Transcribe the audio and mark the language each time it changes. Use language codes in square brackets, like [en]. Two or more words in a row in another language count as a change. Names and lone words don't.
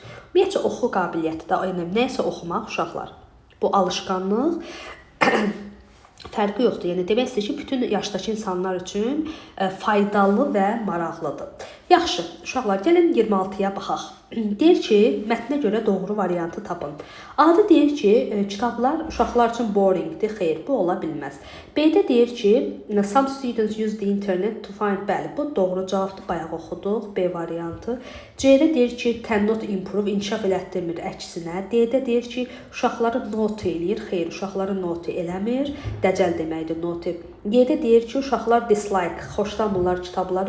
[az] Ümumiyyətcə oxu qabiliyyəti də, yəni nəsə oxumaq uşaqlar. Bu alışqanlıq fərqi yoxdur. Yəni demək istəyir ki, bütün yaşdakı insanlar üçün faydalı və maraqlıdır. Yaxşı, uşaqlar, gəlin 26-ya baxaq. Deyir ki, mətnə görə doğru variantı tapın. A-da deyir ki, kitablar uşaqlar üçün boringdir. Xeyr, bu ola bilməz. B-də deyir ki, [en] some students use the internet to find. [az] Bəli, bu doğru cavabdır. Bayaq oxuduq. B variantı. C-də deyir ki, [en] cannot improve, [az] inkişaf elətdirmir əksinə. D-də deyir ki, uşaqları note eləyir. Xeyr, uşaqları note eləmir. Dəcəl deməkdir note. D-də deyir ki, uşaqlar dislike, xoşlamırlar kitabları.